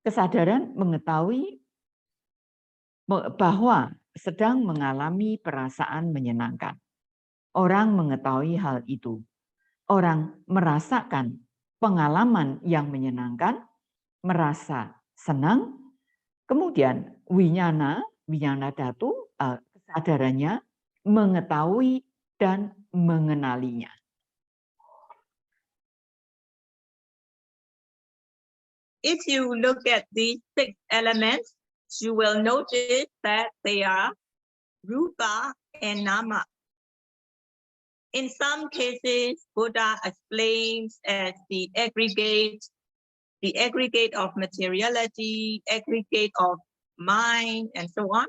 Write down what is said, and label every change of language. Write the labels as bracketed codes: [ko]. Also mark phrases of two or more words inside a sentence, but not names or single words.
[id] Kesadaran mengetahui bahwa sedang mengalami perasaan menyenangkan. Orang mengetahui hal itu. Orang merasakan pengalaman yang menyenangkan, merasa senang. Kemudian [pi] winyana dhatu, [id] kesadarannya mengetahui dan mengenalinya. [en] If you look at these 6 elements, you will notice that they are rupa and nama. In some cases, Buddha explains as the aggregate of materiality, aggregate of mind, and so on.